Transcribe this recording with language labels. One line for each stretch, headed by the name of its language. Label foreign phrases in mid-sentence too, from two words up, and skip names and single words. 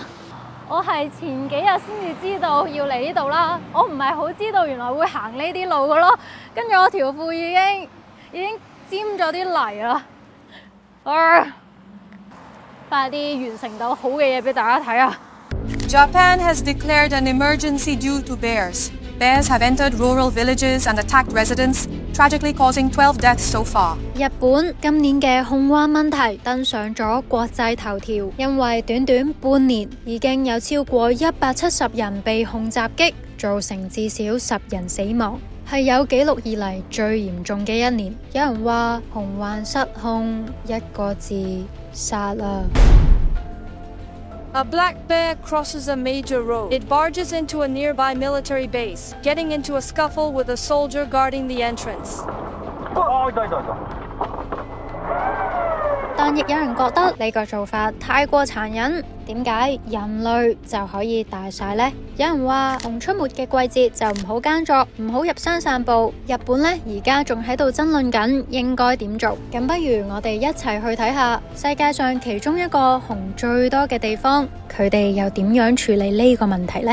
Cantonese: 我係前幾日先至知道要嚟呢度啦，我唔係好知道原來會行呢啲路噶咯，跟住我條褲已經沾咗啲泥啦。快啲完成到好嘅嘢俾大家睇啊！
English: Japan has declared an emergency due to bears. Bears have entered rural villages and attacked residents, tragically causing 12 deaths so far.
Cantonese: 日本今年嘅控灣問題登上咗國際頭條，因為短短半年已經有超過170人被控襲擊，造成至少10人死亡，係有紀錄以嚟最嚴重嘅一年。有人話控灣失控，一個字，殺啦。
English: A black bear crosses a major road. It barges into a nearby military base, getting into a scuffle with a soldier guarding the entrance.
Cantonese: 但亦有人覺得呢個做法太過殘忍，點解人類就可以大晒呢？有人話熊出沒嘅季節就唔好耕作，唔好入山散步。日本呢而家仲喺度爭論緊應該點做，咁不如我哋一齊去睇下世界上其中一個熊最多嘅地方，佢哋又點樣處理呢個問題呢？